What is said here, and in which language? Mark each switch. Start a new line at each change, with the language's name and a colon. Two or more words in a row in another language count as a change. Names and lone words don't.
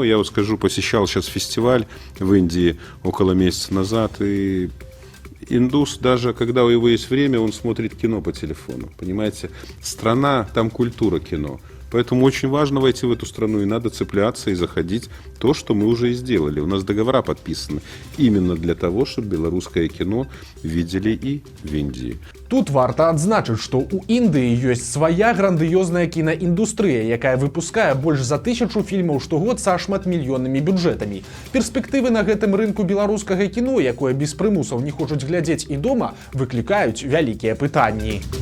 Russian: Я вот скажу, посещал сейчас фестиваль в Индии около месяца назад, и индус, даже когда у него есть время, он смотрит кино по телефону. Понимаете? Страна, там культура кино. Поэтому очень важно войти в эту страну, и надо цепляться и заходить то, что мы уже и сделали. У нас договора подписаны именно для того, чтобы белорусское кино видели и в Индии.
Belarusian: Тут варта адзначыць, што ў Індыі ёсць свая грандыёзная кінаіндустрыя, якая выпускае больш за 1000 фільмаў штогод са шматмільённымі бюджэтамі. Перспектывы на гэтым рынку беларускага кіно, якое без прымусаў не хочуць глядзець і дома, выклікаюць вялікія пытанні.